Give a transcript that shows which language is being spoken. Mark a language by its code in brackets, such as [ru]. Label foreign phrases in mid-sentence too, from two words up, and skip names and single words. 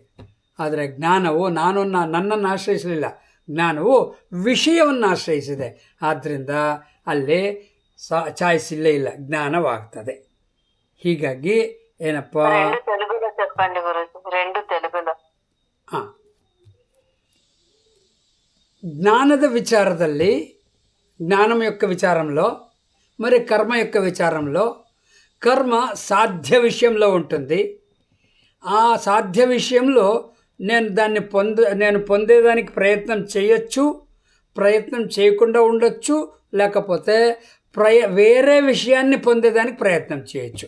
[kn] ಆದರೆ ಜ್ಞಾನವು ನನ್ನನ್ನು ಆಶ್ರಯಿಸಲಿಲ್ಲ, ಜ್ಞಾನವು ವಿಷಯವನ್ನು ಆಶ್ರಯಿಸಿದೆ. ಆದ್ದರಿಂದ ಅಲ್ಲಿ ಚಾಯ್ಸ್ ಇಲ್ಲೇ ಇಲ್ಲ, ಜ್ಞಾನವಾಗ್ತದೆ. ಹೀಗಾಗಿ ಏನಪ್ಪ, ಹಾಂ, ಜ್ಞಾನದ ವಿಚಾರದಲ್ಲಿ [te] జ్ఞానం యొక్క విచారంలో మరి కర్మ యొక్క విచారంలో కర్మ సాధ్య విషయంలో ఉంటుంది. ఆ సాధ్య విషయంలో నేను పొందేదానికి ప్రయత్నం చేయొచ్చు, ప్రయత్నం చేయకుండా ఉండొచ్చు, లేకపోతే వేరే విషయాన్ని పొందేదానికి ప్రయత్నం చేయొచ్చు.